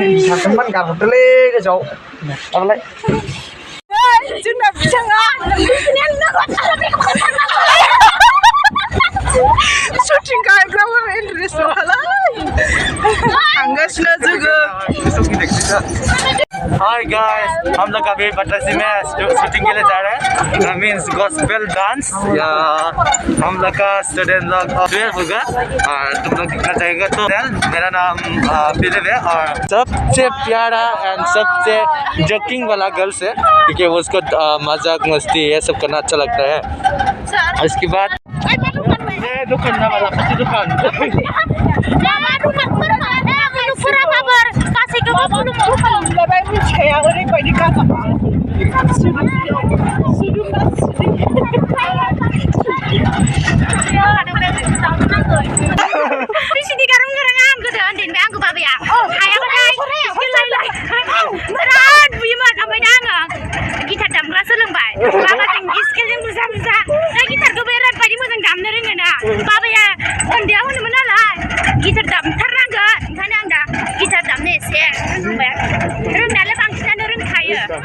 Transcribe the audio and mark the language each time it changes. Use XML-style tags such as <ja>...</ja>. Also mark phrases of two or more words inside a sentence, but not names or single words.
<brx>थांगोन गारहरदोलै गोजौआव माबालाय जोंना बिथाङा शुटिं गायग्राफोर इन्टारेस्ट दंखालाय थांगासिनो जोङो</brx> <en>Hi guys,</en> <hi>हम लोग अभी बटरसी में शूटिंग के लिए जा रहे हैं</hi> <en>means gospel dance</en> <hi>या हम लोग का स्टूडेंट लोग 12 होगा और तुम लोग दिखना चाहेगा तो मेरा नाम फिलिप है और सबसे प्यारा एंड सबसे जोकिंग वाला गर्ल्स है क्योंकि उसको मजाक मस्ती ये सब करना अच्छा लगता है उसके बाद दुकान ना वाला पति दुकान</hi> <brx>मिथिखाया ओरैबायदि गाजामा बिसिनि गारं गोरां आं गोदो उन्दैनिफ्राय आंखौ बाबाया हायाबाथाय बिराद बुयोमोन ओमफ्राय दा आङो गिटार दामग्रा सोलोंबाय बाबाजों स्केलजों बुजा बुजा दा गिटारखौ बिराद बायदि मोजां दामनो रोङो ना बाबाया उन्दैयाव होनोमोन नालाय गिटार दामथारनांगोन ओंखायनो आं दा गिटार दामनो एसे रोंबाय रोंनायालाय बांसिनानो रोंखायो</brx>